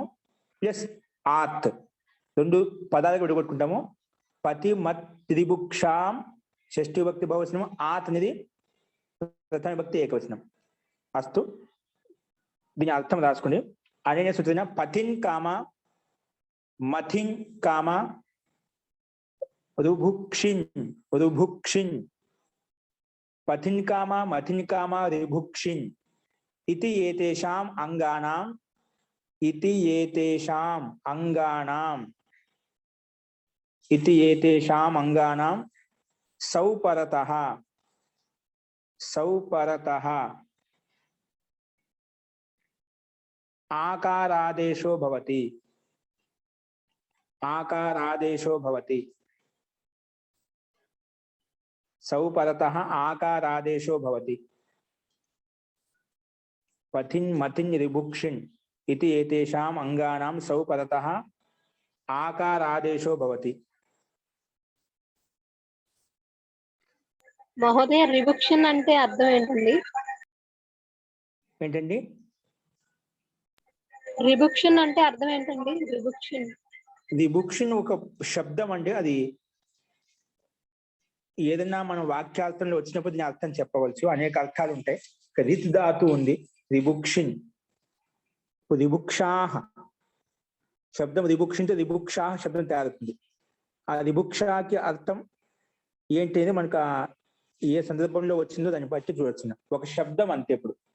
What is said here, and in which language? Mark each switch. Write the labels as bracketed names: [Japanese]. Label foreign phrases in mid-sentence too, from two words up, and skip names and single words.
[Telugu] ప్లస్ ఆత్ 2 పదాలకు విడగొట్టుకుంటాము పతి మత్ రిభుక్షాం షష్ఠి భక్తి బహువచనము ఆత్ అనేది ప్రథమ భక్తి ఏకవచనం అస్తు దీని అర్థం రాసుకోండి [Sanskrit] అనేన సూత్రేణ పతిన్ కామ మథిన్ కామ రుభుక్షిన్ పతిన్ కామ మథిన్ కామ రిభుక్షిన్ इति एतेषाम् अंगानां सौपरतः आकारादेशो भवति सौपरतः आकारादेशो भवति पथिन मथिन रिभुक्षिन इति एतेषाम् अंगानां सौपरतः आकारादेशो भवति [Telugu] మహోదయ రిభుక్షన్ అంటే అర్థం ఏంటండి రిభుక్షన్ అంటే అర్థం ఏంటండి రిభుక్షన్ ఒక శబ్దం అంటే అది ఏదైనా మనం వాక్యార్థంలో వచ్చినప్పుడు దీని అర్థం చెప్పవచ్చు అనేక అర్థాలు ఉంటాయి రిత్ ధాతు ఉంది రిభుక్షిన్ రిభుక్షాహ శబ్దం రిభుక్షింటే రిభుక్షాహ శబ్దం తయారవుతుంది ఆ రిభుక్షాకి అర్థం ఏంటి అని మనకు ఏ సందర్భంలో వచ్చిందో దాన్ని బట్టి చూడొచ్చు ఒక శబ్దం అంతే ఇప్పుడు